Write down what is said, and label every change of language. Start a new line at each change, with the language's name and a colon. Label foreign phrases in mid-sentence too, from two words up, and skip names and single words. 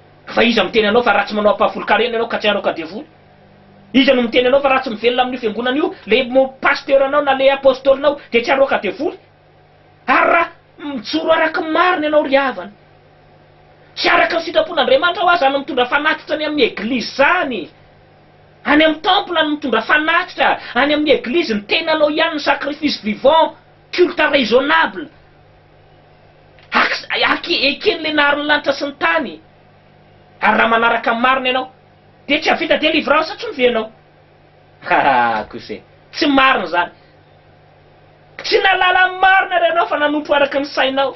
Malagasy: fa iza miteny anao fa ratsy manao ampahafolo-karena ianao ka tsy anao ka devoly. Iza no miteny anao fa ratsy mivelona amin'ny fiangonana io, le pasteur anao na le apôstolinao de tsy anao ka devoly. Ary raha mijoro araka ny marina ianao ry havana, tsy araka ny sitrapon'Andriamanitra ho azy any mitondra fanatitra any amin'ny eglizy zany. Any amin'ny temple ny mitondra fanatitra, any amin'ny eglizy ny tenanao ihany ny
French: sacrifice vivant, culte raisonnable.
Malagasy: Eken'le naharin'ny lanitra sy ny tany. Ary raha manaraka ny marina ianao de tsy havita délivrance tsy ve ianao. Kose tsy marina zany. Tsy nalala ny marina re ianao fa nanompo araka ny sainao.